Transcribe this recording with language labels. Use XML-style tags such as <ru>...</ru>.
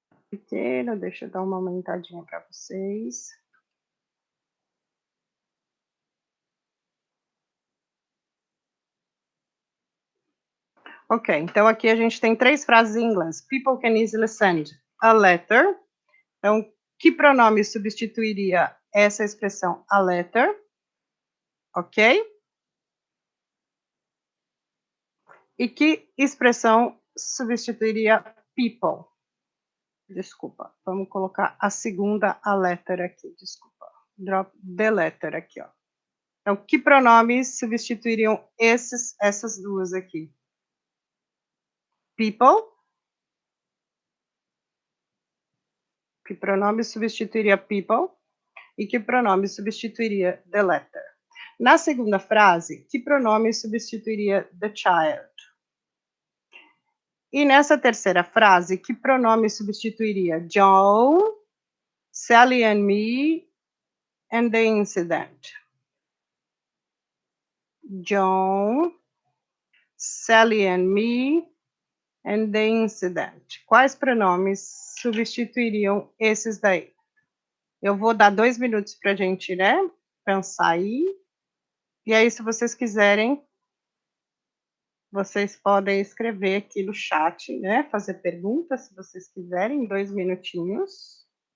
<pt>Pequeno, deixa eu dar uma aumentadinha para vocês. Ok, então aqui a gente tem 3 frases em inglês.</pt> <en>People can easily send a letter.</en> <pt>Então, que pronome substituiria essa expressão a letter? Ok? E que expressão substituiria people? Desculpa, vamos colocar a segunda a letter aqui, desculpa.</pt> <en>Drop the letter</en> <pt>aqui, ó. Então, que pronomes substituiriam essas duas aqui?</pt> <en>People.</en> <pt>Que pronome substituiria people? E que pronome substituiria the letter? Na segunda frase, que pronome substituiria the child? E nessa terceira frase, que pronome substituiria</pt> <en>John, Sally and me, and the incident? John, Sally and me, and the incident.</en> <pt>Quais pronomes substituiriam esses daí? Eu vou dar 2 minutos para a gente, né, pensar aí. E aí, se vocês quiserem, vocês podem escrever aqui no chat, né, fazer perguntas, se vocês quiserem, 2 minutinhos.</pt>